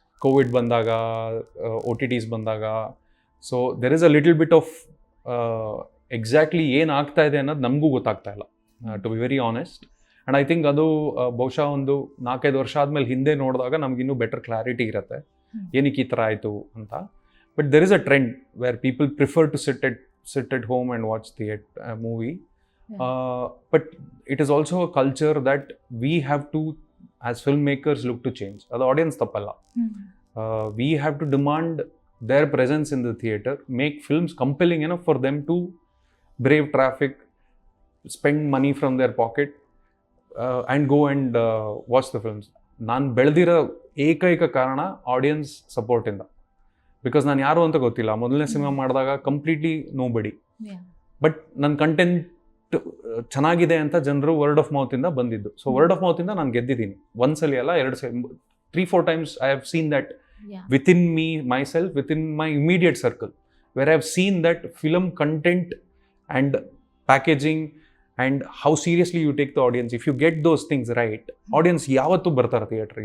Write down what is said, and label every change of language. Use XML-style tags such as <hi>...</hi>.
<kn>Covid ಬಂದಾಗ, OTTs ಬಂದಾಗ,</kn> <en>so there is a little bit of</en> <kn>exactly ಏನಾಗ್ತಾ ಇದೆ ಅನ್ನೋದು ನಮಗೂ ಗೊತ್ತಾಗ್ತಾ ಇಲ್ಲ,</kn> <en>To be very honest. And I think</en> <kn>ಅದು ಬಹುಶಃ ಒಂದು 4-5 ವರ್ಷ ಆದಮೇಲೆ ಹಿಂದೆ ನೋಡಿದಾಗ ನಮಗಿನ್ನೂ ಬೆಟರ್ ಕ್ಲಾರಿಟಿ ಇರುತ್ತೆ ಏನಕ್ಕೆ ಈ ಥರ ಆಯಿತು ಅಂತ.</kn> <en>But there is a trend where people prefer to sit at home and watch the movie. But it is also a culture that we have to, as filmmakers, look to change. The audience</en> <kn>tappalla.</kn> <en>We have to demand their presence in the theater, make films compelling enough for them to brave traffic, spend money from their pocket, and go and watch the films.</en> <kn>ನಾನು ಬೆಳೆದಿರೋ ಏಕೈಕ ಕಾರಣ audience ಸಪೋರ್ಟಿಂದ. Because ನಾನು ಯಾರು ಅಂತ ಗೊತ್ತಿಲ್ಲ. ಮೊದಲನೇ cinema ಮಾಡಿದಾಗ ಕಂಪ್ಲೀಟ್ಲಿ</kn> <en>Nobody.</en> <kn>ಬಟ್ ನನ್ನ ಕಂಟೆಂಟ್ ಚೆನ್ನಾಗಿದೆ ಅಂತ ಜನರು ವರ್ಡ್ ಆಫ್ ಮೌತಿಂದ ಬಂದಿದ್ದು. ಸೊ ವರ್ಡ್ ಆಫ್ ಮೌತಿಂದ ನಾನು ಗೆದ್ದಿದ್ದೀನಿ. ಒಂದ್ಸಲಿ ಅಲ್ಲ, 2 ಸಲ,</kn> <en>3-4 times I have seen that within me, myself, within my immediate circle, where I have seen that film content and packaging and how seriously you take the audience. If you get those things right, audience</en> <kn>ಯಾವತ್ತೂ ಬರ್ತಾರೆ</kn> <en>Theatre.</en>